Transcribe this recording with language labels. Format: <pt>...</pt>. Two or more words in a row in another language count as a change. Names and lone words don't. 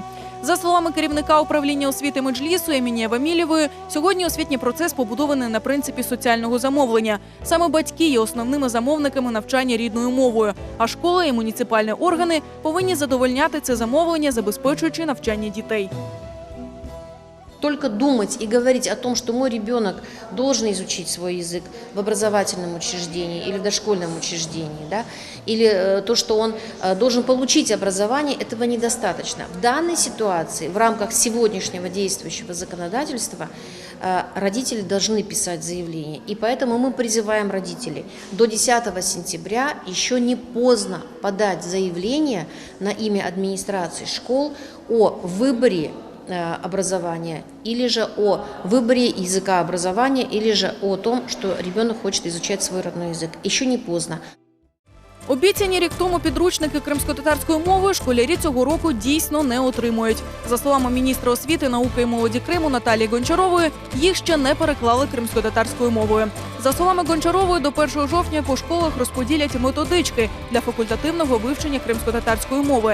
<uk>За словами керівника управління освіти Меджлісу Емінії Вамілєвої, сьогодні освітній процес побудований на принципі соціального замовлення. Саме батьки є основними замовниками навчання рідною мовою, а школи і муніципальні органи повинні задовольняти це замовлення, забезпечуючи навчання дітей.</uk> <ru>Только думать и говорить о том, что мой ребенок должен изучить свой язык в образовательном учреждении или в дошкольном учреждении, да, или то, что он должен получить образование, этого недостаточно. В данной ситуации, в рамках сегодняшнего действующего законодательства, родители должны писать заявление. И поэтому мы призываем родителей до 10 сентября еще не поздно подать заявление на имя администрации школ о выборе образования, или же о выборе языка образования, или же о том, что ребенок хочет изучать свой родной язык. Еще не поздно.</ru> <uk>Обіцяні рік тому підручники кримськотатарською мовою школярі цього року дійсно не отримують. За словами міністра освіти, науки і молоді Криму Наталії Гончарової, їх ще не переклали кримськотатарською мовою. За словами Гончарової, до 1 жовтня по школах розподілять методички для факультативного вивчення кримськотатарської мови.</uk>